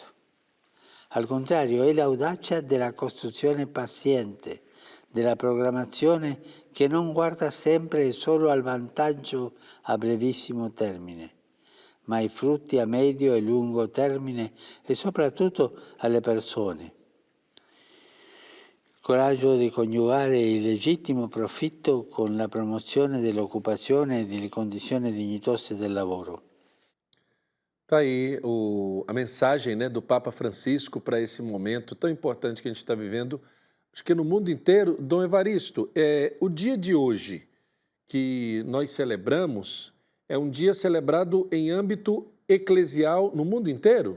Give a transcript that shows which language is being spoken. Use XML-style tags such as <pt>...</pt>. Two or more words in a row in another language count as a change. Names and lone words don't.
<it>Al contrario, è l'audacia della costruzione paziente, della programmazione che non guarda sempre e solo al vantaggio a brevissimo termine, ma ai frutti a medio e lungo termine e soprattutto alle persone. Il coraggio di coniugare il legittimo profitto con la promozione dell'occupazione e delle condizioni dignitose del lavoro.</it> <pt>Está aí a mensagem, do Papa Francisco para esse momento tão importante que a gente está vivendo, acho que no mundo inteiro. Dom Evaristo, o dia de hoje que nós celebramos é um dia celebrado em âmbito eclesial no mundo inteiro?</pt>